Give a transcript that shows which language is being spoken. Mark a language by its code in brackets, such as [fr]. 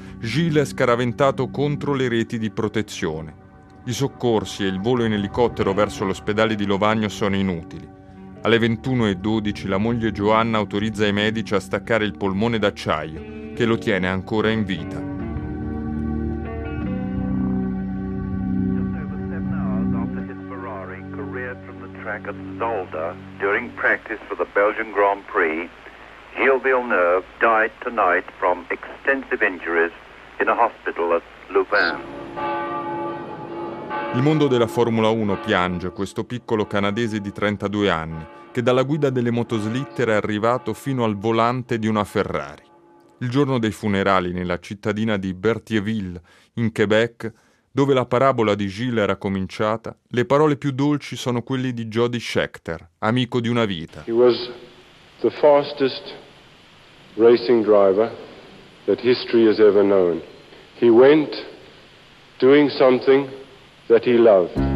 [it] Gilles è scaraventato contro le reti di protezione. I soccorsi e il volo in elicottero verso l'ospedale di Lovagno sono inutili. Alle 21.12 la moglie Joanna autorizza i medici a staccare il polmone d'acciaio, che lo tiene ancora in vita. [en] Just over 7 hours after his Ferrari careered from the track at Zolder during practice for the Belgian Grand Prix, Gilles Villeneuve died tonight from extensive injuries in a hospital at Louvain. [it] Il mondo della Formula 1 piange questo piccolo canadese di 32 anni che dalla guida delle motoslitter è arrivato fino al volante di una Ferrari. Il giorno dei funerali nella cittadina di Berthierville, in Quebec, dove la parabola di Gilles era cominciata, le parole più dolci sono quelle di Jody Scheckter, amico di una vita. [en] He was the fastest racing driver that history has ever known. He went doing something that he loved.